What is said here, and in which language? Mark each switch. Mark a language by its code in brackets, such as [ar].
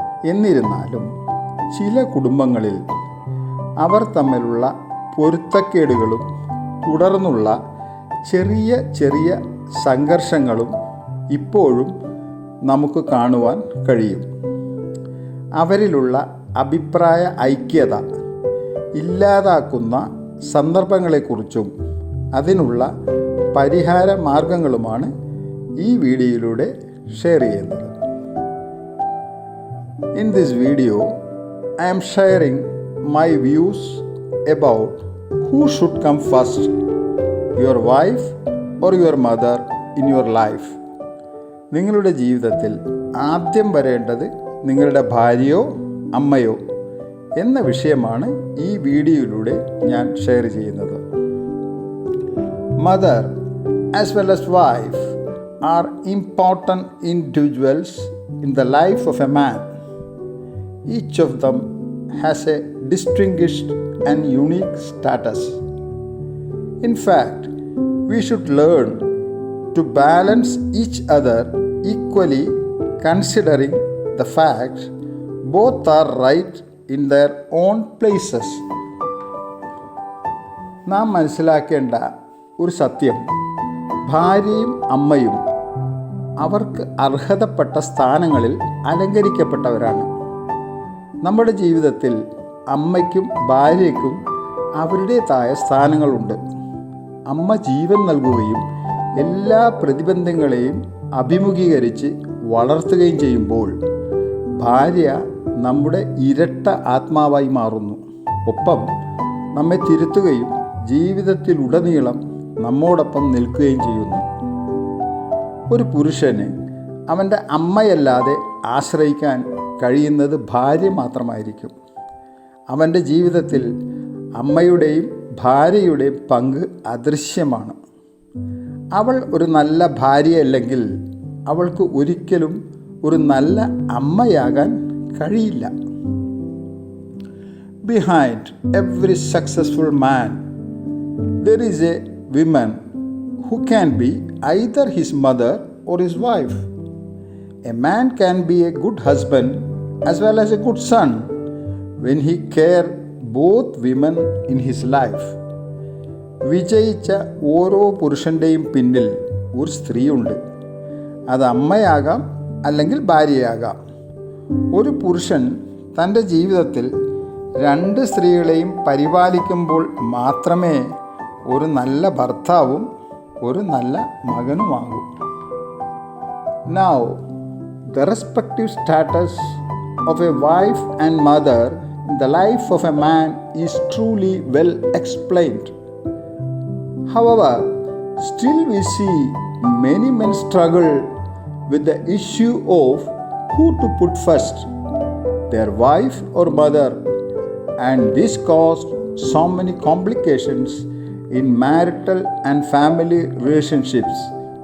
[ml] എന്നിരുന്നാലും ചില കുടുംബങ്ങളിൽ അവർ തമ്മിലുള്ള പൊരുത്തക്കേടുകളും തുടർന്നുള്ള ചെറിയ ചെറിയ സംഘർഷങ്ങളും ഇപ്പോഴും നമുക്ക് കാണുവാൻ കഴിയും. അവരിലുള്ള അഭിപ്രായ ഐക്യത ഇല്ലാതാക്കുന്ന സന്ദർഭങ്ങളെക്കുറിച്ചും അതിനുള്ള പരിഹാര മാർഗങ്ങളുമാണ് ഈ വീഡിയോയിലൂടെ ഷെയർ ചെയ്യുന്നത്. [en] In this video, I am sharing my views about who should come first, your wife or your mother in your life. [ml] നിങ്ങളുടെ ജീവിതത്തിൽ ആദ്യം വരേണ്ടത് നിങ്ങളുടെ ഭാര്യയോ അമ്മയോ എന്ന വിഷയമാണ് ഈ വീഡിയോയിലൂടെ ഞാൻ ഷെയർ ചെയ്യുന്നത്. [en] Mother as well as wife are important individuals in the life of a man. Each of them has a distinguished and unique status. In fact, we should learn to balance each other equally, considering the fact both are right in their own places. [ml] നാം മനസ്സിലാക്കേണ്ട ഒരു സത്യം, ഭാര്യയും അമ്മയും അവർക്ക് അർഹതപ്പെട്ട സ്ഥാനങ്ങളിൽ അലങ്കരിക്കപ്പെട്ടവരാണ്. നമ്മുടെ ജീവിതത്തിൽ അമ്മയ്ക്കും ഭാര്യയ്ക്കും അവരുടേതായ സ്ഥാനങ്ങളുണ്ട്. അമ്മ ജീവൻ നൽകുകയും എല്ലാ പ്രതിബന്ധങ്ങളെയും അഭിമുഖീകരിച്ച് വളർത്തുകയും ചെയ്യുമ്പോൾ ഭാര്യ നമ്മുടെ ഇരട്ട ആത്മാവായി മാറുന്നു. ഒപ്പം നമ്മെ തിരുത്തുകയും ജീവിതത്തിലുടനീളം നമ്മോടൊപ്പം നിൽക്കുകയും ചെയ്യുന്നു. ഒരു പുരുഷന് അവൻ്റെ അമ്മയല്ലാതെ ആശ്രയിക്കാൻ കഴിയുന്നത് ഭാര്യ മാത്രമായിരിക്കും. അവൻ്റെ ജീവിതത്തിൽ അമ്മയുടെയും ഭാര്യയുടെയും പങ്ക് അദൃശ്യമാണ്. അവൾ ഒരു നല്ല ഭാര്യയല്ലെങ്കിൽ അവൾക്ക് ഒരിക്കലും ഒരു നല്ല അമ്മയാകാൻ കഴിയില്ല. [en] Behind every successful man there is a woman who can be either his mother or his wife. A man can be a good husband as well as a good son when he cares both women in his life. [ml] വിജയിച്ച ഓരോ പുരുഷൻ്റെയും പിന്നിൽ ഒരു സ്ത്രീയുണ്ട്. അത് അമ്മയാകാം അല്ലെങ്കിൽ ഭാര്യയാകാം. ഒരു പുരുഷൻ തൻ്റെ ജീവിതത്തിൽ രണ്ട് സ്ത്രീകളെയും പരിപാലിക്കുമ്പോൾ മാത്രമേ ഒരു നല്ല ഭർത്താവും ഒരു നല്ല മകനുമാകൂ. [en] Now, the respective status of a wife and mother in the life of a man is truly well explained. However, still we see many men struggle with the issue of who to put first, their wife or mother, and this caused so many complications in marital and family relationships.